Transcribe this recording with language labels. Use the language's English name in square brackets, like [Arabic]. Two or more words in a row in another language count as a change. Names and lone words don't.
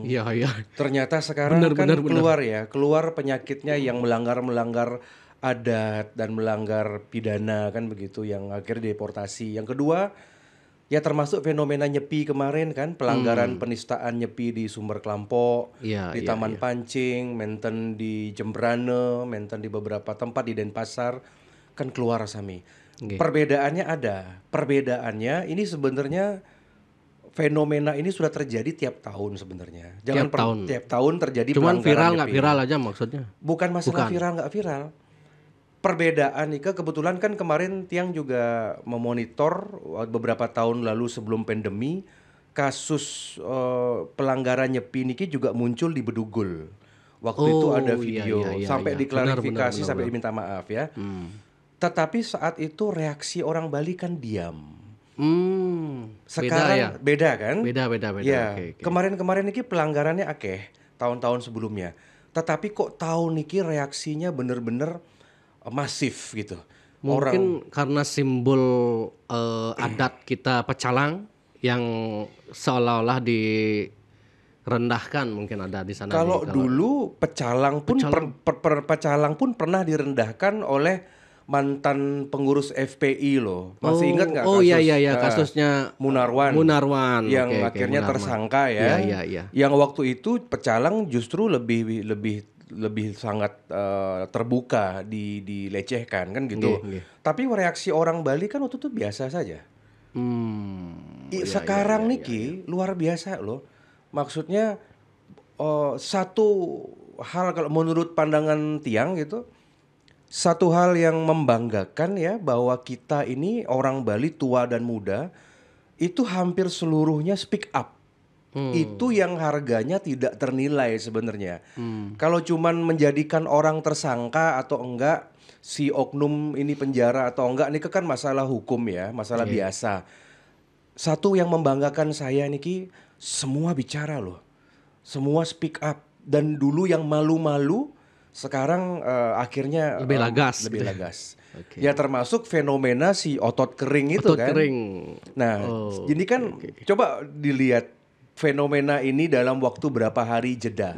[Indonesian] Ternyata sekarang keluar penyakitnya yang melanggar adat dan melanggar pidana kan begitu, yang akhirnya deportasi. Yang kedua ya termasuk fenomena nyepi kemarin kan, pelanggaran penistaan nyepi di Sumber Klampok, di Taman Pancing, menten di Jembrane, menten di beberapa tempat di Denpasar kan keluar Sami. Perbedaannya ada. Perbedaannya ini sebenarnya fenomena ini sudah terjadi tiap tahun sebenarnya. Tiap tahun terjadi. Cuman pelanggaran viral nggak nyepi. viral aja maksudnya. Bukan masalah viral nggak viral. perbedaan nih kebetulan kan kemarin Tiang juga memonitor beberapa tahun lalu sebelum pandemi kasus pelanggaran nyepi niki juga muncul di Bedugul. Waktu itu ada Oh iya iya video iya sampai iya. Benar benar diklarifikasi benar sampai benar. diminta maaf ya. Tetapi saat itu reaksi orang Bali kan diam. Beda ya. Sekarang beda kan? Beda. Ya, Oke. kemarin-kemarin niki pelanggarannya akeh tahun-tahun sebelumnya. Tetapi kok tahun niki reaksinya bener-bener masif gitu. Orang Mungkin karena simbol adat kita pecalang yang seolah-olah direndahkan mungkin ada di sana kalau nih. dulu pecalang pun pecalang pun pernah direndahkan oleh mantan pengurus FPI loh. Masih ingat nggak Oh kasus iya kasusnya Munarwan? Munarwan. Yang Oke, akhirnya Munarman. tersangka ya. Iya. Yang waktu itu pecalang justru lebih sangat terbuka dilecehkan kan gitu. Nggih. Tapi reaksi orang Bali kan waktu itu biasa saja. Iya, Sekarang niki luar biasa loh. Maksudnya satu hal kalau menurut pandangan Tiang gitu, satu hal yang membanggakan ya bahwa kita ini orang Bali tua dan muda itu hampir seluruhnya [English] speak up. [Indonesian] Itu yang harganya tidak ternilai sebenarnya. Kalau cuman menjadikan orang tersangka atau enggak, si oknum ini penjara atau enggak, ini kan masalah hukum ya, masalah biasa. Satu yang membanggakan saya niki, semua bicara loh. Semua [English] speak up. [Indonesian] Dan dulu yang malu-malu, sekarang akhirnya Lebih lagas. lebih lagas. Oke. Ya termasuk fenomena si otot kering itu Otot kan. kering. Nah, jadi kan coba dilihat fenomena ini dalam waktu berapa hari jeda.